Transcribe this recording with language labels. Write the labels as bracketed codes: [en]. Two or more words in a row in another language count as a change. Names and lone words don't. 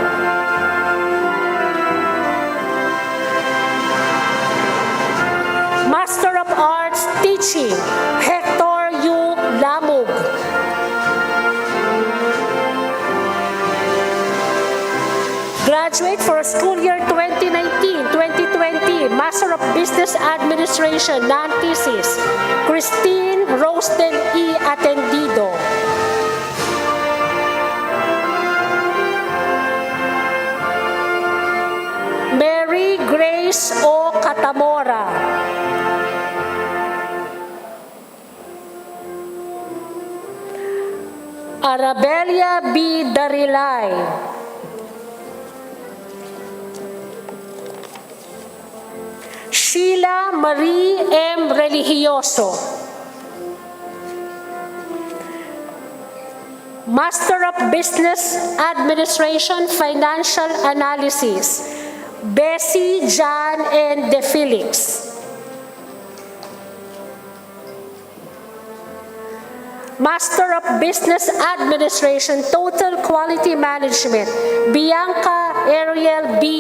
[en] Master of Arts Teaching, Hector U. Lamug. Graduate for school year 2019-2020, Master of Business Administration, non-thesis, Christine Rosten E. Atendido. Mary Grace O. Catamora. Arabelia B. Darilay. Sheila Marie M. Religioso. Master of Business Administration, Financial Analysis, Bessie Jan N. De Felix. Master of Business Administration, Total Quality Management, Bianca Ariel B.